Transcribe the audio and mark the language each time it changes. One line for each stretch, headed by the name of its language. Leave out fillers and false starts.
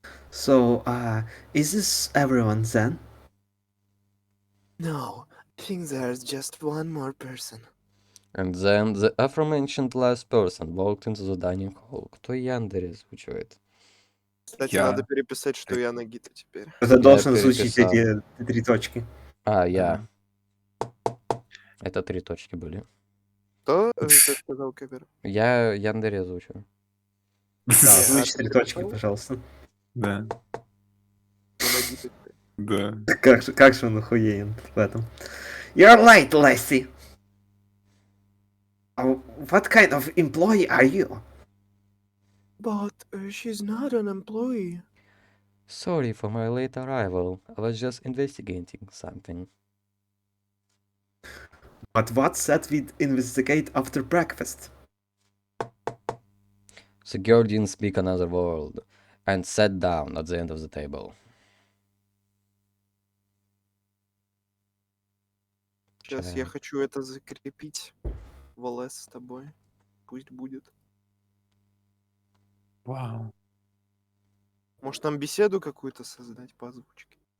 English: So, is this everyone then? No, I think there's just one more person. And then the aforementioned last person walked into the dining hall.
Russian: Кто Яндере звучит? Кстати, надо переписать, что я Нагита теперь. Ты должен звучить эти 3 точки. Я. Это 3 точки были. Кто сказал Кавер? Я Яндере звучу. Да, звучит 3 точки, пожалуйста. Да. Да. Как же он охуеен в этом.
English: You're late, Lassie. What kind of employee are you? But she's not an employee. Sorry for my late arrival. I was just investigating something. But what said we'd investigate after breakfast? The girl didn't speak another word and sat down at the end of the table.
Russian: Сейчас я хочу это закрепить в ЛС с тобой. Пусть будет. Вау. Может, нам беседу какую-то создать по озвучке?